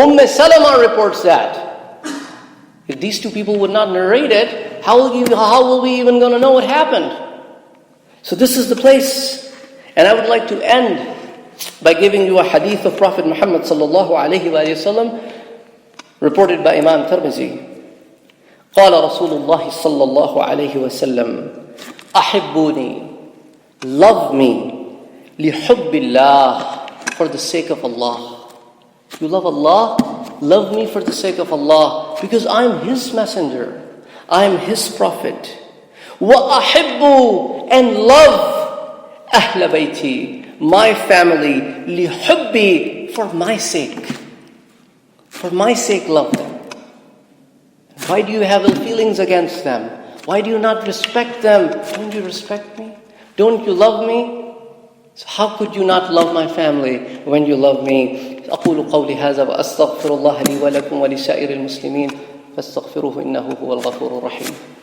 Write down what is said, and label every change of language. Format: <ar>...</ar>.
<en>Salama reports that. If these two people would not narrate it, how will we even going to know what happened? So this is the place. And I would like to end by giving you a hadith of Prophet Muhammad sallallahu alaihi wasallam reported by Imam Tirmidhi.</en> <ar>قال رسول الله صلى الله عليه وسلم أحبوني,</ar> <en>love me,</en> <ar>لحب الله,</ar> <en>for the sake of Allah. You love Allah? Love me for the sake of Allah, because I'm His messenger, I'm His prophet.</en> <ar>وأحبوا,</ar> <en>and love</en> <ar>أهل بيتي,</ar> <en>my family,</en> <ar>لحبي,</ar> <en>for my sake. For my sake, love them. Why do you have ill feelings against them? Why do you not respect them? Don't you respect me? Don't you love me? So how could you not love my family when you love me?</en> <ar>أقول قولي هذا وأستغفر الله لي ولكم ولسائر المسلمين فاستغفروه إنه هو الغفور الرحيم.</ar>